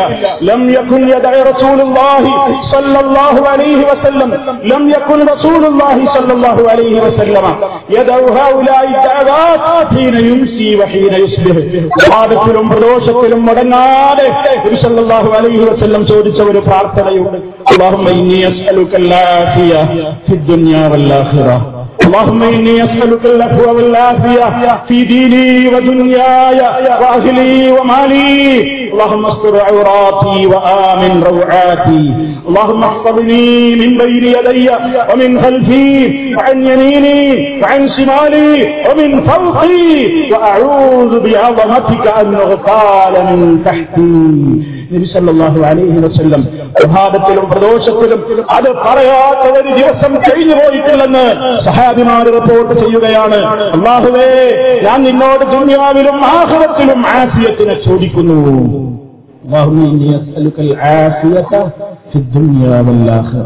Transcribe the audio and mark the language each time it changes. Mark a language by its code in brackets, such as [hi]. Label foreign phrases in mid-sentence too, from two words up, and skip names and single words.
[ar] لم يكن يدع رسول الله صلى الله عليه وسلم لم يكن رسول الله صلى الله عليه وسلم يدع هؤلاء الدعوات حين يمسي وحين يصبح. [ml] പ്രഭാതത്തിലും പ്രദോഷത്തിലും മുടങ്ങാതെ നബി [ar] صلى الله عليه وسلم [ml] ചോദിച്ച ഒരു പ്രാർത്ഥനയുണ്ട്. [ar] اللهم إني أسألك العافية في الدنيا والآخرة. اللهم إني أسألك العفو والعافية في ديني ودنياي وأهلي ومالي. اللهم استر عوراتي وآمن روعاتي. اللهم احفظني من بين يدي ومن خلفي وعن يميني وعن شمالي ومن فوقي وأعوذ بعظمتك أن أغتال من تحتي. [ml] നബി [ar] صلى الله عليه وسلم [ml] പ്രഭാതത്തിലും പ്രദോഷത്തിലും അത് പറയാത്ത ഒരു ദിവസം കഴിഞ്ഞു പോയിട്ടില്ലെന്ന് സഹാബിമാർ റിപ്പോർട്ട് ചെയ്യുകയാണ്. അല്ലാഹുവേ, ഞാൻ നിന്നോട് ദുനിയാവിലും ആഖിറത്തിലും ആഫിയത്തിനെ ചോദിക്കുന്നു. [ar] اللهم إني أسألك العافية في الدنيا والآخرة.